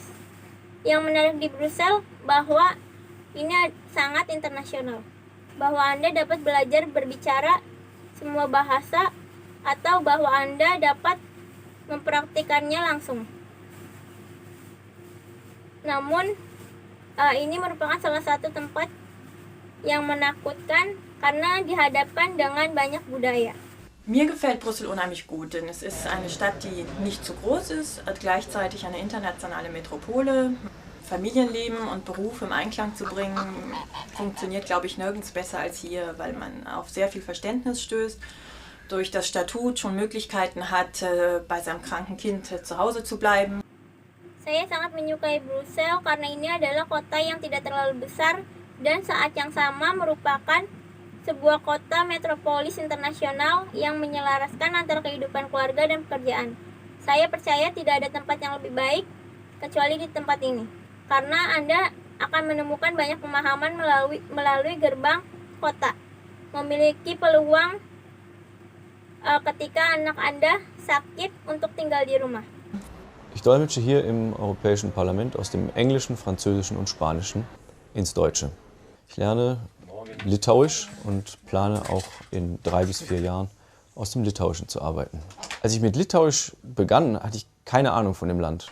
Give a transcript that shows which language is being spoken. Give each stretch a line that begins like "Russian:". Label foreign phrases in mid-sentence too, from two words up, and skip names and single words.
Indonesian: Yang menarik di Brussel bahwa ini sangat internasional, bahwa Anda dapat belajar berbicara semua bahasa atau bahwa Anda dapat mempraktikannya langsung. Namun, ini merupakan salah satu tempat yang menakutkan karena dihadapkan dengan banyak budaya.
German: Mir gefällt Brüssel unheimlich gut, denn es ist eine Stadt, die nicht zu groß ist, gleichzeitig eine internationale Metropole. Familienleben und Beruf im Einklang zu bringen, funktioniert, glaube ich, nirgends besser als hier, weil man auf sehr viel Verständnis stößt, durch das Statut schon Möglichkeiten hat, bei seinem kranken Kind zu Hause zu bleiben.
Indonesian: Saya sangat menyukai Brussel karena ini adalah kota yang tidak terlalu besar dan saat yang sama merupakan sebuah kota metropolis internasional yang menyelaraskan antara kehidupan keluarga dan pekerjaan. Saya percaya tidak ada tempat yang lebih baik kecuali di tempat ini, karena Anda akan menemukan banyak pemahaman melalui gerbang kota, memiliki peluang ketika anak Anda sakit untuk tinggal di rumah.
German: Ich dolmetsche hier im Europäischen Parlament aus dem Englischen, Französischen und Spanischen ins Deutsche. Ich lerne Litauisch und plane auch in 3 bis 4 Jahren aus dem Litauischen zu arbeiten. Als ich mit Litauisch begann, hatte ich keine Ahnung von dem Land.